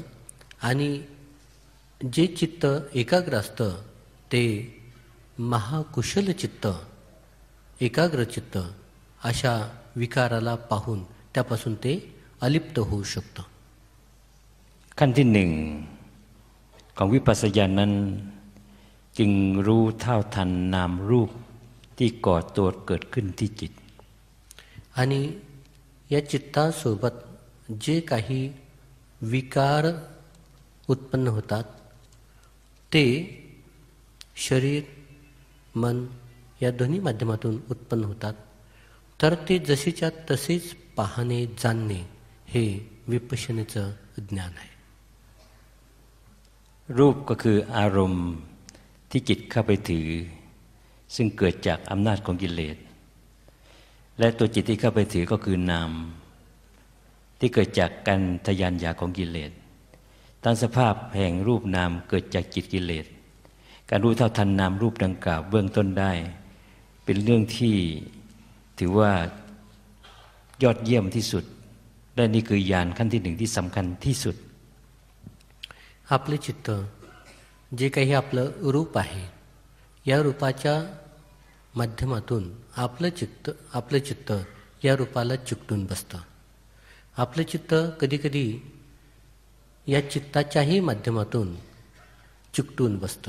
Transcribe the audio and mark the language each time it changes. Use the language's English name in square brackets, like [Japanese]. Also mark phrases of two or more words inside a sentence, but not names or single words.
[Marathi] आणि जे चित्त एकाग्र असतं ते महाकुशल चित्त, एकाग्र चित्त अशा विकाराला पाहून त्यापासून ते अलिप्त होऊ शकतं. [Thai] ขั้นที่หนึ่งของวิปัสสยานั้นจึงรู้เท่าทันนามรูปที่ก่อตัวเกิดขึ้นที่จิต [Marathi] आणि या चित्तासोबत जे काही विकार उत्पन्न होतात ते शरीर, मन या दोन्ही माध्यमातून उत्पन्न होतात. तर ते जसेच्या तसेच पाहणे, जाणणे हे विपश्यनेचं ज्ञान आहे. [Thai] รูปก็คืออารมณ์ที่จิตเข้าไปถือซึ่งเกิดจากอำนาจของกิเลสและตัวจิตที่เข้าไปถือก็คือนามที่เกิดจากการทะยานอยากของกิเลสตั้งสภาพแห่งรูปนามเกิดจากจิตกิเลสการรู้เท่าทันนามรูปดังกล่าวเบื้องต้นได้เป็นเรื่องที่ถือว่ายอดเยี่ยมที่สุดและนี่คือญาณขั้นที่หนึ่งที่สำคัญที่สุด [Marathi] आपले चित्त जे काही आपलं रूप आहे या रूपाच्या माध्यमातून आपलं चित्त या रूपाला चिकटून बसतं. आपलं चित्त कधीकधी या चित्ताच्याही माध्यमातून चिकटून बसतं.